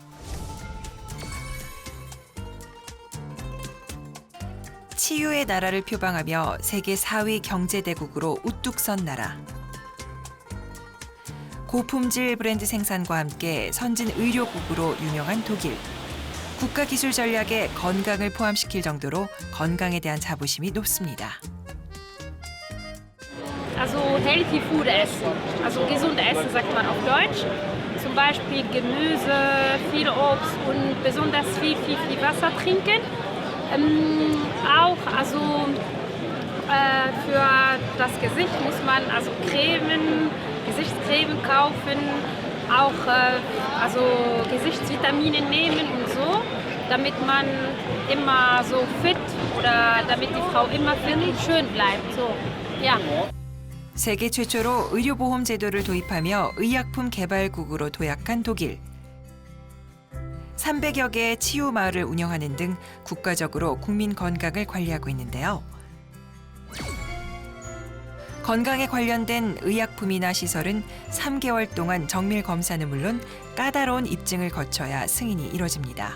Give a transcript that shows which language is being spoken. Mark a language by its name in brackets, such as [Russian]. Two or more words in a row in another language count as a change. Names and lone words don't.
[Korean] 치유의 나라를 표방하며 세계 4위 경제대국으로 우뚝 선 나라. 고품질 브랜드 생산과 함께 선진 의료국으로 유명한 독일. 국가기술 전략에 건강을 포함시킬 정도로 건강에 대한 자부심이 높습니다. [German] Also [English] healthy food [German] essen, also gesund essen sagt man auf Deutsch. Zum Beispiel Gemüse, viel Obst und besonders viel Wasser trinken. Auch also für das Gesicht muss man also Cremen, Gesichtscreme kaufen, auch also Gesichtsvitamine nehmen und so, damit man immer so fit oder damit die Frau immer fit und schön bleibt. So, ja. [Korean] 세계 최초로 의료보험 제도를 도입하며 의약품 개발국으로 도약한 독일. 300여 개의 치유 마을을 운영하는 등 국가적으로 국민 건강을 관리하고 있는데요. 건강에 관련된 의약품이나 시설은 3개월 동안 정밀 검사는 물론 까다로운 입증을 거쳐야 승인이 이뤄집니다.